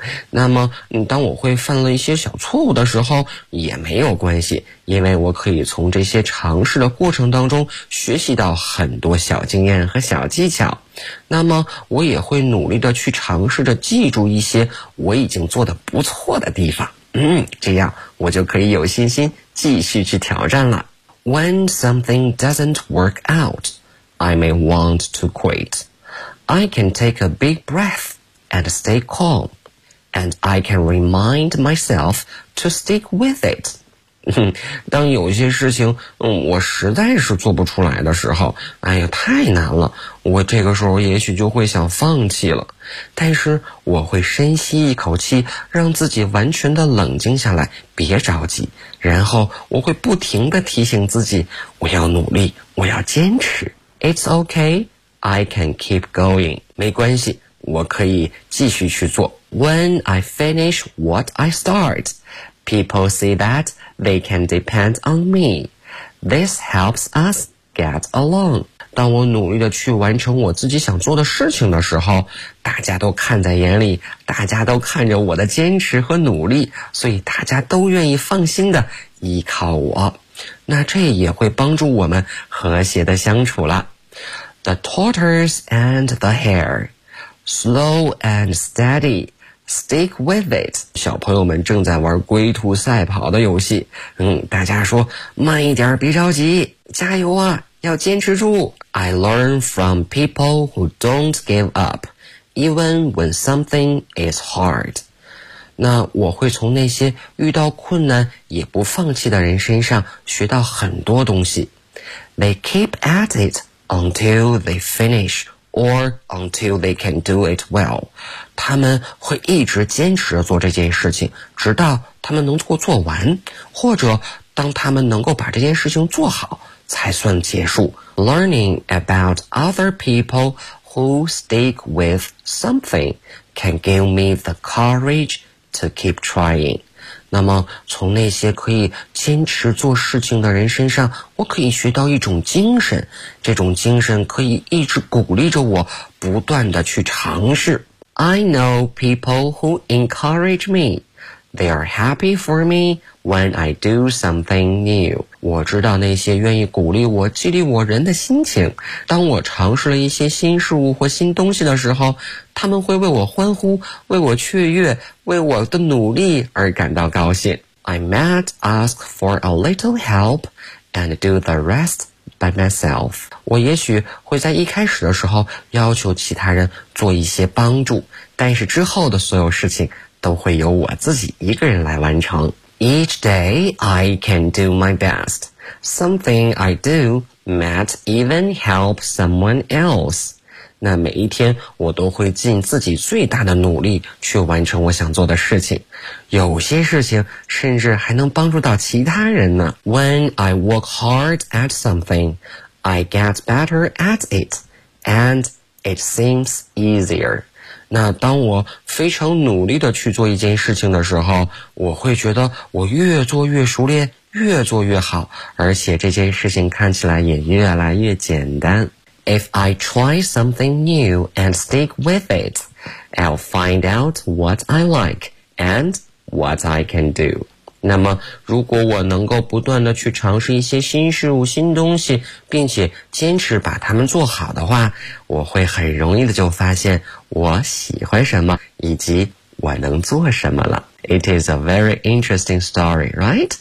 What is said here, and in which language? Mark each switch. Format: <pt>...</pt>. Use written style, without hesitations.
<zh>那么当我会犯了一些小错误的时候也没有关系，因为我可以从这些尝试的过程当中学习到很多小经验和小技巧。那么我也会努力的去尝试着记住一些我已经做得不错的地方，这样我就可以有信心继续去挑战了。</zh> <en>When something doesn't work out, I may want to quit. I can take a big breath and stay calm, and I can remind myself to stick with it.</en> <zh>当有些事情我实在是做不出来的时候，哎呀，太难了，我这个时候也许就会想放弃了，但是我会深吸一口气，让自己完全的冷静下来，别着急，然后我会不停地提醒自己，我要努力，我要坚持。</zh> <en>It's okay, I can keep going.</en> <zh>没关系，我可以继续去做。</zh> <en>When I finish what I start, people see thatThey can depend on me. This helps us get along.</en> <zh>当我努力地去完成我自己想做的事情的时候，大家都看在眼里，大家都看着我的坚持和努力，所以大家都愿意放心地依靠我。那这也会帮助我们和谐地相处了。</zh> <en>The tortoise and the hare. Slow and steady. Stick with it.</en> <zh>小朋友们正在玩龟兔赛跑的游戏，大家说慢一点，别着急，加油啊，要坚持住。</zh> <en>I learn from people who don't give up, even when something is hard.</en> <zh>那我会从那些遇到困难也不放弃的人身上学到很多东西。</zh> <en>They keep at it until they finish. Or until they can do it well.</en> <zh>他们会一直坚持做这件事情，直到他们能够做完，或者当他们能够把这件事情做好，才算结束。</zh> <en>Learning about other people who stick with something can give me the courage to keep trying.</en> <zh>那么从那些可以坚持做事情的人身上，我可以学到一种精神，这种精神可以一直鼓励着我不断地去尝试。</zh> <en>I know people who encourage me. They are happy for me when I do something new.</en> <zh>我知道那些愿意鼓励我激励我人的心情，当我尝试了一些新事物或新东西的时候，他们会为我欢呼，为我雀跃，为我的努力而感到高兴。</zh> <en>I might ask for a little help and do the rest by myself.</en> <zh>我也许会在一开始的时候要求其他人做一些帮助，但是之后的所有事情都会由我自己一个人来完成。</zh> <en>Each day I can do my best. Something I do might even help someone else.</en> <zh>那每一天我都会尽自己最大的努力去完成我想做的事情，有些事情甚至还能帮助到其他人呢。</zh> <en>When I work hard at something, I get better at it, and it seems easier.</en> <zh>那当我非常努力地去做一件事情的时候，我会觉得我越做越熟练，越做越好，而且这件事情看起来也越来越简单。</zh> <en>If I try something new and stick with it, I'll find out what I like and what I can do.</en> <zh>那么如果我能够不断地去尝试一些新事物、新东西，并且坚持把它们做好的话，我会很容易地就发现我喜欢什么，以及我能做什么了。</zh> <en>It is a very interesting story, right?</en>